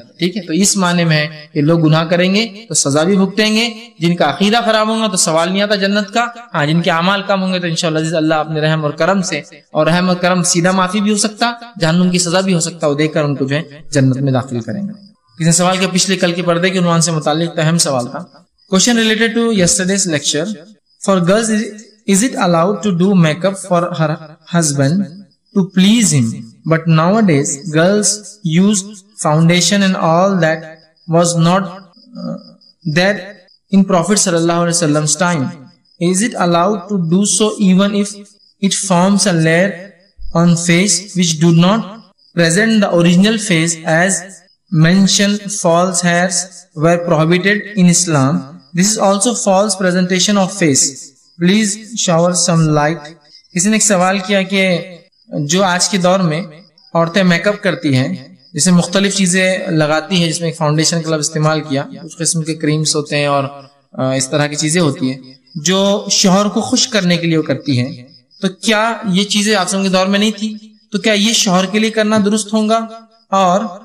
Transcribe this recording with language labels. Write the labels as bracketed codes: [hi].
[ur] ٹھیک ہے, تو اس معنی میں کہ لوگ گناہ کریں گے تو سزا بھی بھگتیں گے, جن کا عقیدہ خراب ہوگا تو سوال نہیں آتا جنت کا. ہاں, جن کے اعمال کم ہوں گے تو انشاءاللہ اللہ اپنے رحم اور کرم سے, اور رحم اور کرم سیدھا معافی بھی ہو سکتا, جہنم کی سزا بھی ہو سکتا, وہ دیکھ کر ان کو جو ہے جنت میں داخل کریں گے. کسی سوال کے پچھلے کل کے پردے کے عنوان سے متعلق اہم سوال تھا. [en] Question related to yesterday's lecture. For girls, is it allowed to do makeup for her husband to please him? But nowadays, girls use foundation and all that was not there in Prophet sallallahu alaihi wasallam's time. Is it allowed to do so even if it forms a layer on face which do not present the original face, as mentioned false hairs were prohibited in Islam? This is also false presentation of face. Please shower some light. [ur] کسی نے ایک سوال کیا کہ جو آج کے دور میں عورتیں میک اپ کرتی ہیں, جسے مختلف چیزیں لگاتی ہیں, جس میں ایک فاؤنڈیشن کا لفظ استعمال کیا, کچھ قسم کے کریمز ہوتے ہیں اور اس طرح کی چیزیں ہوتی ہیں جو شوہر کو خوش کرنے کے لیے وہ کرتی ہیں, تو کیا یہ چیزیں آپ کے دور میں نہیں تھی؟ تو کیا یہ شوہر کے لیے کرنا درست ہوگا؟ اور